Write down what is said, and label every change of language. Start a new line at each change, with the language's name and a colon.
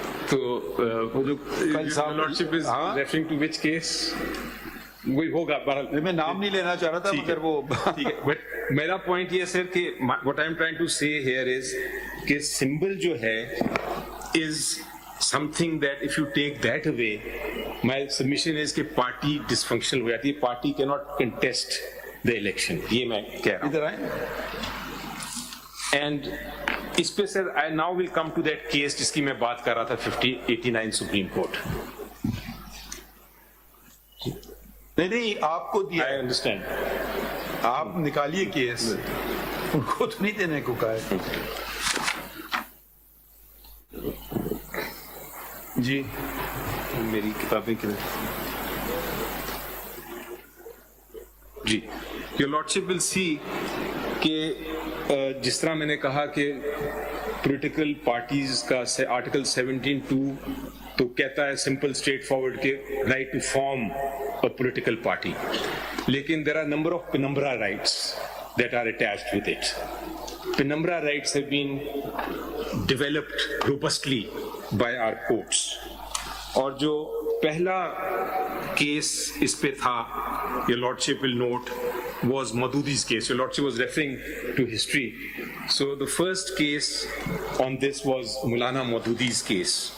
Hindi: तो वो जो कल साहब,
English: Lordship is referring to which case?
Hindi: वही होगा। मैं नाम नहीं लेना चाह रहा था, मगर वो ठीक है।
English: but
Hindi: मेरा पॉइंट ये सर कि
English: what I am trying to say here is कि symbol जो है is something that if you take that away, my submission is कि party dysfunctional
Hindi: हो जाती है,
English: party cannot contest the election.
Hindi: ये मैं कह रहा हूँ. इधर आए.
English: And इस पे sir I now will come to that case
Hindi: जिसकी मैं बात कर रहा था
English: 5089 supreme court.
Hindi: नहीं आपको दिया.
English: I understand.
Hindi: आप निकालिए केस, उनको तो नहीं देने को कहा है. जी मेरी किताबें किधर?
English: जी, Your Lordship will see कि
Hindi: जिस तरह मैंने कहा कि पॉलिटिकल पार्टीज का आर्टिकल 17(2) तो कहता है
English: Simple straightforward के right to form a political party, लेकिन there are number of penumbra rights that are attached with it. Penumbra rights have been developed robustly by our courts.
Hindi: और जो पहला case इस पे था,
English: Your Lordship will note, was Madhudi's case. Your Lordship was referring to history. So the first case on this was Maulana Madhudi's case.